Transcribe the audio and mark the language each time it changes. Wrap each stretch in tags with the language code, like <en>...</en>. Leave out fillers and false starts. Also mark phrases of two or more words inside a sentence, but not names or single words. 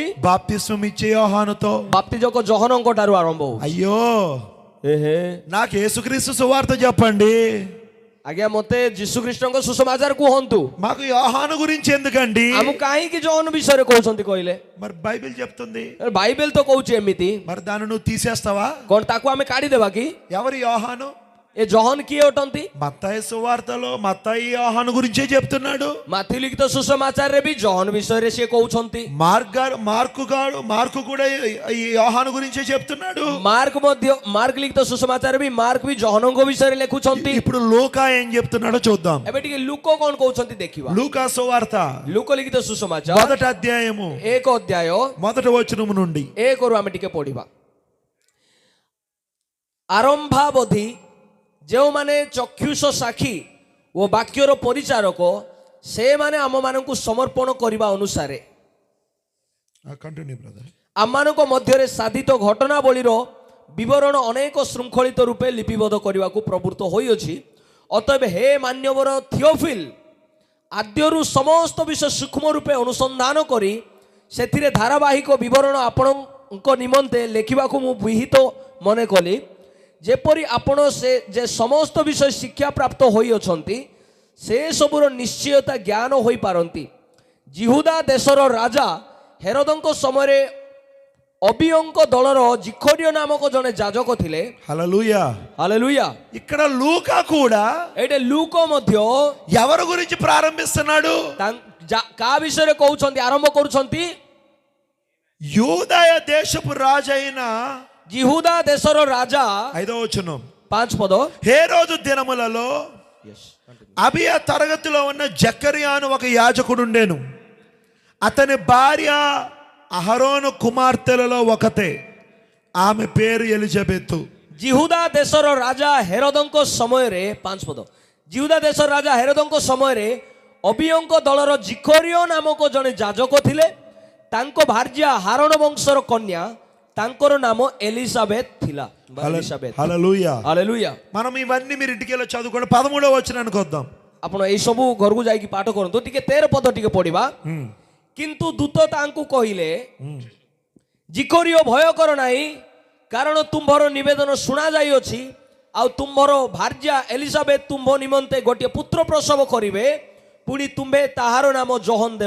<te>బాప్తిస్మం ఇచ్చే యోహానుతో.</te> <or>ବାପ୍ତିଜକ ଜହନଙ୍କ ଠାରୁ ଆରମ୍ଭ ହଉଛି।</or> <te>అయ్యో ଏହେ నాకు యేసుక్రీస్తు సువార్త చెప్పండి,</te> <or>ଆଜ୍ଞା ମତେ ଯୀଶୁଖ୍ରୀଷ୍ଟଙ୍କ ସୁସମାଚାର କୁହନ୍ତୁ।</or> <te>మాకు యోహాను గురించి ఎందుకండి?</te> <or>ଆମକୁ କାହିଁକି ଜହନ ବିଷୟରେ କହୁଛନ୍ତି କହିଲେ?</or> <te>మరి బైబిల్ చెప్తుంది,</te> <or>ବାଇବେଲ ତ କହୁଛି ଏମିତି।</or> <te>మరి దాన్ని నువ్వు తీసేస్తావా?</te> <or>କଣ ତାକୁ ଆମେ କାଢିଦେବା କି?</or> <te>ఎవరి యోహాను?</te> <or>ଏ ଜହନ କିଏ ଅଟନ୍ତି?</or> <te>మత్తయి సువార్తలో మత్తయి యోహాను గురించే చెప్తున్నాడు.</te> <or>ମାଥ୍ୟୁ ଲିଖିତ ସୁସମାଚାରରେ ବି ଜହନ ବିଷୟରେ ସିଏ କହୁଛନ୍ତି।</or> <te>మార్కు కూడా ఈ యోహాను గురించే చెప్తున్నాడు.</te> <or>ମାର୍କ ଲିଖିତ ସୁସମାଚାର ବି ମାର୍କ ବି ଜହନଙ୍କ ବିଷୟରେ ଲେଖୁଛନ୍ତି।</or> <te>ఇప్పుడు లూకా ఏం చెప్తున్నాడో చూద్దాం.</te> <or>ଏବେ ଟିକେ ଲୁକ କଣ କହୁଛନ୍ତି ଦେଖିବା।</or> <te>లూకా సువార్త</te> <or>ଲୁକ ଲିଖିତ ସୁସମାଚାର</or> <te>మొదటి అధ్యాయము</te> <or>1 ଅଧ୍ୟାୟ</or> <te>మొదటి వచనము నుండి</te> <or>1ରୁ ଆମେ ଟିକେ ପଢିବା। ଆରମ୍ଭାବଧି ଯେଉଁମାନେ ଚକ୍ଷୁଷ ସାକ୍ଷୀ ଓ ବାକ୍ୟର ପରିଚାରକ ସେମାନେ ଆମମାନଙ୍କୁ ସମର୍ପଣ କରିବା ଅନୁସାରେ</or> <en>Continue brother.</en> <or>ଆମମାନଙ୍କ ମଧ୍ୟରେ ସାଧିତ ଘଟଣାବଳୀର ବିବରଣ ଅନେକ ଶୃଙ୍ଖଳିତ ରୂପେ ଲିପିବଦ୍ଧ କରିବାକୁ ପ୍ରବୃତ୍ତ ହୋଇଅଛି। ଅତଏବ ହେ ମାନ୍ୟବର ଥିଓଫିଲ, ଆଦ୍ୟରୁ ସମସ୍ତ ବିଷୟ ସୂକ୍ଷ୍ମ ରୂପେ ଅନୁସନ୍ଧାନ କରି ସେଥିରେ ଧାରାବାହିକ ବିବରଣ ଆପଣଙ୍କ ନିମନ୍ତେ ଲେଖିବାକୁ ମୁଁ ବିହିତ ମନେ କଲି, ଯେପରି ଆପଣ ସେ ଯେ ସମସ୍ତ ବିଷୟ ଶିକ୍ଷା ପ୍ରାପ୍ତ ହୋଇଅଛନ୍ତି ସେ ସବୁର ନିଶ୍ଚୟତା ଜ୍ଞାନ ହୋଇପାରନ୍ତି। ଜିହୁଦା ଦେଶର ରାଜା ହେରୋଦଙ୍କ ସମୟରେ ଅବିୟଙ୍କ ଦଳର ଜିଖୋରିଓ ନାମକ ଜଣେ ଯାଜକ ଥିଲେ।</or> <te>హల్లెలూయా.</te> <or>ହାଲେଲୁୟା।</or> <te>ఇక్కడ లూకా కూడా</te> <or>ଏଇଠି ଲୁକ ମଧ୍ୟ</or> <te>ఎవరి గురించి ప్రారంభిస్తున్నాడు?</te> <or>କା ବିଷୟରେ କହୁଛନ୍ତି, ଆରମ୍ଭ କରୁଛନ୍ତି?</or> <te>యూదయ దేశపు రాజైన</te> <or>ଜିହୁଦା ଦେଶର ରାଜା</or> <te>5వ వచనం</te> <or>5 పଦ</or> <te>హేరోదు దినములలో అబియా తరగతిలో ఉన్న జకరియా అను ఒక యాజకుడు ఉండేను. అతని భార్య అహరోను కుమార్తెలలో ఒకతే, ఆమె పేరు ఎలిజబెతు.</te> <or>ଜିହୁଦା ଦେଶର ରାଜା ହେରୋଦଙ୍କ ସମୟରେ 5 ପଦ ଜିହୁଦା ଦେଶର ରାଜା ହେରୋଦଙ୍କ ସମୟରେ ଅବିୟଙ୍କ ଦଳର ଜିଖୋରିଓ ନାମକ ଜଣେ ଯାଜକ ଥିଲେ। ତାଙ୍କ ଭାର୍ଯ୍ୟା ହାରଣ ବଂଶର କନ୍ୟା, ତାଙ୍କର ନାମ ଏଲିସାବେଥ ଥିଲା।</or> <te>హల్లెలూయా.</te> <or>ହାଲେଲୁୟା।</or> <te>మనం ఇవన్నీ మీరు ఇంటికి వెళ్ళి చదువుకోండి. 13వ వచనానికి వద్దాం.</te> <or>ଆପଣ ଏଇ ସବୁ ଘରକୁ ଯାଇକି ପାଠ କରନ୍ତୁ। ଟିକେ 13 ପଦ ଟିକେ ପଢିବା। କିନ୍ତୁ ଦୂତ ତାଙ୍କୁ କହିଲେ, ଜିଖୋରିଓ ଭୟ କର ନାହିଁ, କାରଣ ତୁମ୍ଭର ନିବେଦନ ଶୁଣା ଯାଇଅଛି, ଆଉ ତୁମ୍ଭର ଭାର୍ଯ୍ୟା ଏଲିସାବେଥ ତୁମ୍ଭ ନିମନ୍ତେ ଗୋଟିଏ ପୁତ୍ର ପ୍ରସବ କରିବେ, ପୁଣି ତୁମ୍ଭେ ତାହାର ନାମ ଜହନ ଦେବ।</or>